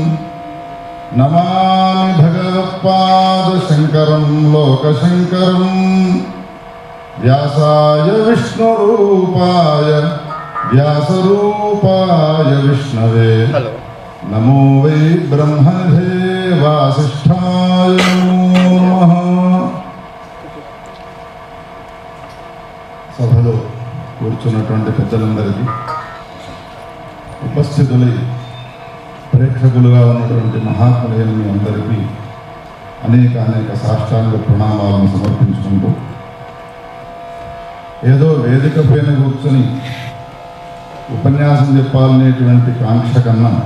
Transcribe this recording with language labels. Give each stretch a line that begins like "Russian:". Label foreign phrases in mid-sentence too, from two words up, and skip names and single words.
Sanskrit: नमामि भगवत्पादशङ्करं लोकशङ्करं व्यासाय विष्णुरूपाय व्यासरूपाय विष्णवे नमो वै ब्रह्मणे वासिष्ठाय नमः।
Telugu: సభలో కూర్చున్నటువంటి పెద్దలందరికీ, ఉపస్థితులై ప్రేక్షకులుగా ఉన్నటువంటి మహాత్ములైన మీ అందరికీ అనేక సాష్టాంగ ప్రణామాలను సమర్పించుకుంటూ, ఏదో వేదిక పైన కూర్చొని ఉపన్యాసం చెప్పాలనేటువంటి కాంక్ష కన్నా